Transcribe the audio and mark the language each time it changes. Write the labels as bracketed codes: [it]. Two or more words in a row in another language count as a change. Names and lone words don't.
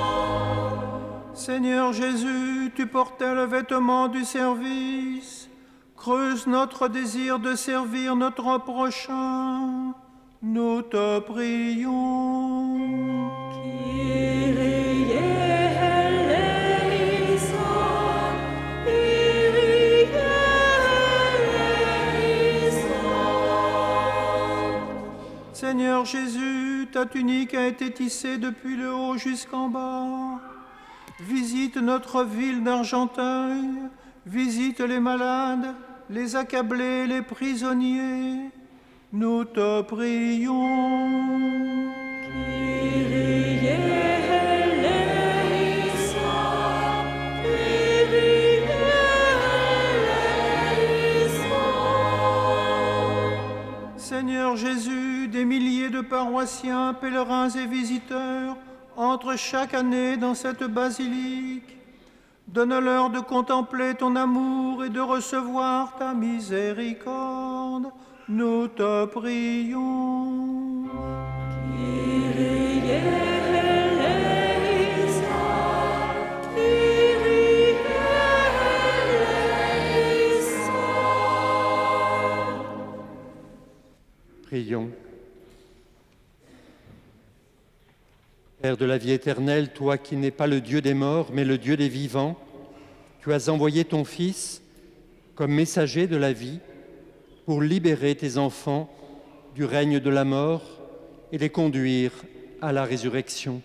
[fr] Seigneur Jésus, tu portais le vêtement du service. Creuse notre désir de servir notre prochain. Nous te prions. [el] Κύριε ἐλέησον, Κύριε ἐλέησον. [fr] Seigneur Jésus, ta tunique a été tissée depuis le haut jusqu'en bas. Visite notre ville d'Argenteuil, visite les malades, les accablés, les prisonniers. Nous te prions. [el] Κύριε ἐλέησον, Κύριε ἐλέησον. [fr] Seigneur Jésus, des milliers de paroissiens, pèlerins et visiteurs entrent chaque année dans cette basilique. Donne-leur de contempler ton amour et de recevoir ta miséricorde. Nous te prions. [el] Κύριε ἐλέησον, Κύριε ἐλέησον. [fr] Prions. Père de la vie éternelle, toi qui n'es pas le Dieu des morts, mais le Dieu des vivants, tu as envoyé ton Fils comme messager de la vie pour libérer tes enfants du règne de la mort et les conduire à la résurrection.